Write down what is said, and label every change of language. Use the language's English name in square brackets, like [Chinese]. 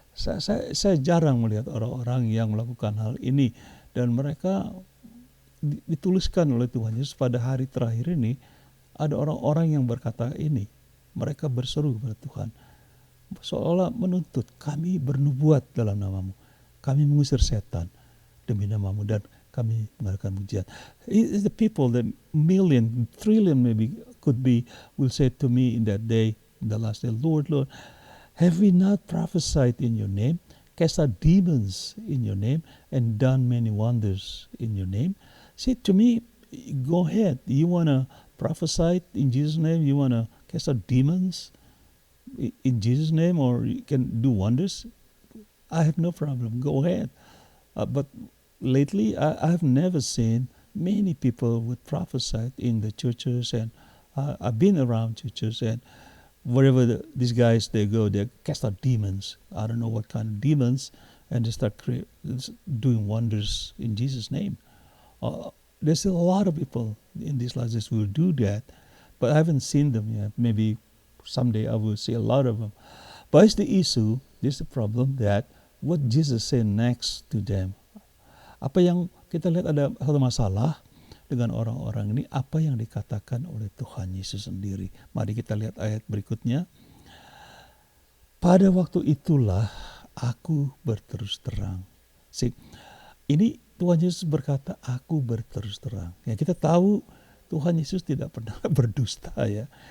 [Indonesian] Saya jarang melihat orang-orang yang melakukan hal ini. Dan mereka dituliskan oleh Tuhan Yesus pada hari terakhir ini. Ada orang-orang yang berkata ini. Mereka berseru kepada Tuhan. Seolah menuntut, kami bernubuat dalam namamu. Kami mengusir setan demi namamu dan kami mengadakan mujizat. [English] The people, the million, trillion maybe could be, will say to me in that day, in the last day, Lord, Lord, have we not prophesied in your name, cast out demons in your name, and done many wonders in your name? Say to me, go ahead. You want to prophesy in Jesus' name? You want to cast out demons in Jesus' name, or you can do wonders? I have no problem. Go ahead. But lately, I have never seen many people would prophesy in the churches, and I've been around churches, and wherever these guys they go, they cast out demons. I don't know what kind of demons, and they start doing wonders in Jesus' name. There's a lot of people in these last who will do that, but I haven't seen them yet. Maybe someday I will see a lot of them. But it's the issue, this is the problem, that what Jesus said next to them. [Indonesian] Apa yang kita lihat ada satu masalah dengan orang-orang ini, apa yang dikatakan oleh Tuhan Yesus sendiri. Mari kita lihat ayat berikutnya. Pada waktu itulah aku berterus terang. Ini Tuhan Yesus berkata, aku berterus terang. Ya, kita tahu Tuhan Yesus tidak pernah berdusta ya.